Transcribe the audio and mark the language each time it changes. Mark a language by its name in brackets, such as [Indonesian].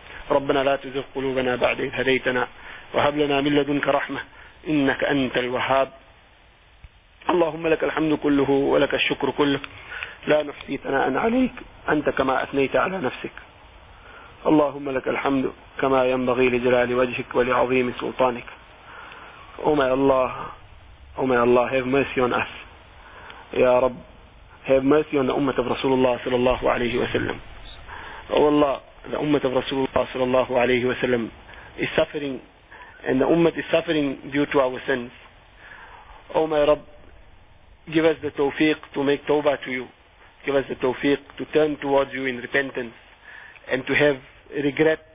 [Arabic] ربنا لا تزغ قلوبنا بعد إذ هديتنا وهب لنا من لدنك رحمة إنك أنت الوهاب. اللهم لك الحمد كله ولك الشكر كله، لا نحصي ثناء عليك أنت كما أثنيت على نفسك. اللهم لك الحمد كما ينبغي لجلال وجهك ولعظيم سلطانك. [English] Oh my Allah, have mercy on us. [Arabic] يا رب [English] have mercy on the أمة of Rasulullah [Arabic] صلى الله عليه وسلم. [English] Oh Allah, the ummah of Rasulullah sallallahu alayhi wa sallam is suffering, and the ummah is suffering due to our sins. Oh my Rabb, give us the tawfiq to make tawbah to you. Give us the tawfiq to turn towards you in repentance and to have regret